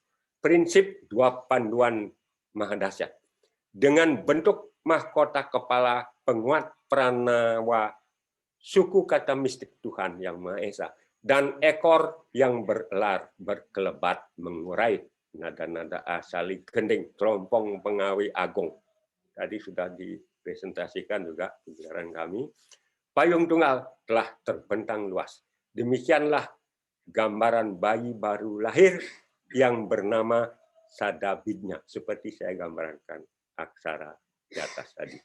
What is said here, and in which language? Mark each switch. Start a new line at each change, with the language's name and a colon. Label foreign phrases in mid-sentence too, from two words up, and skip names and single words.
Indonesian: Prinsip 2 panduan mahadahsyat. Dengan bentuk mahkota kepala penguat pranawa, suku kata mistik Tuhan Yang Maha Esa, dan ekor yang berelar, berkelebat, mengurai nada-nada asali gending, terompong pengawi agung. Tadi sudah dipresentasikan juga pembicaraan kami. Payung tunggal telah terbentang luas. Demikianlah gambaran bayi baru lahir yang bernama Sadabidnya, seperti saya gambarkan aksara di atas tadi.